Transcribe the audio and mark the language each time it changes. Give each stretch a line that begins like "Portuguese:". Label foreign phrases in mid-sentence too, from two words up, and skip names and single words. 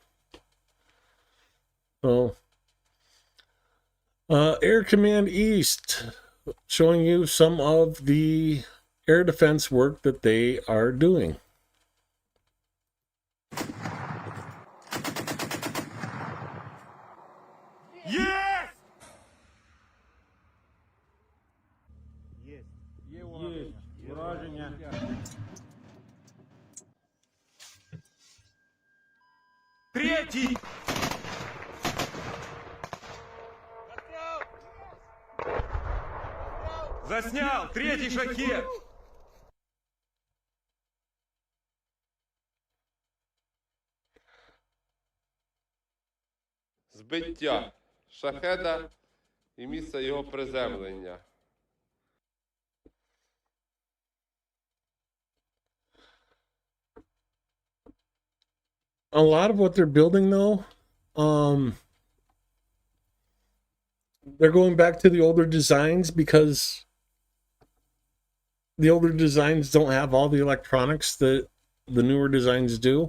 English: So, Air Command East showing you some of the air defense work that they are doing. Yes!
Russian: Есть враження. Третий! Заснял! Третий шахет!
Ukrainian: Збиття шахеда і місце його приземлення.
English: a lot of what they're building, though, they're going back to the older designs because the older designs don't have all the electronics that the newer designs do.